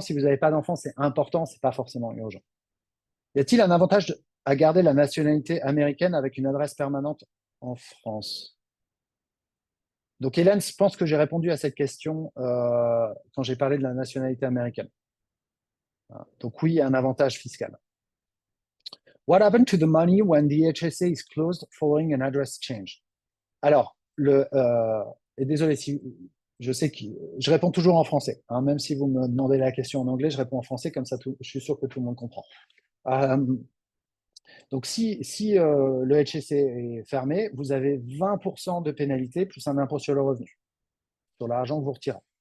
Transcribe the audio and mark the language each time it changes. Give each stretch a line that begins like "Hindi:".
French: Si vous n'avez pas d'enfant, c'est important. C'est pas forcément urgent. Y a-t-il un avantage à garder la nationalité américaine avec une adresse permanente en France? Donc, Hélène, je pense que j'ai répondu à cette question quand j'ai parlé de la nationalité américaine. Donc, oui, il y a un avantage fiscal.
English: What happened to the money when the HSA is closed following an address change?
French: Alors, et désolé si je sais que je réponds toujours en français, hein, même si vous me demandez la question en anglais, je réponds en français, comme ça je suis sûr que tout le monde comprend. Donc, si le HSC est fermé, vous avez 20% de pénalité plus un impôt sur le revenu, sur l'argent que vous retirez.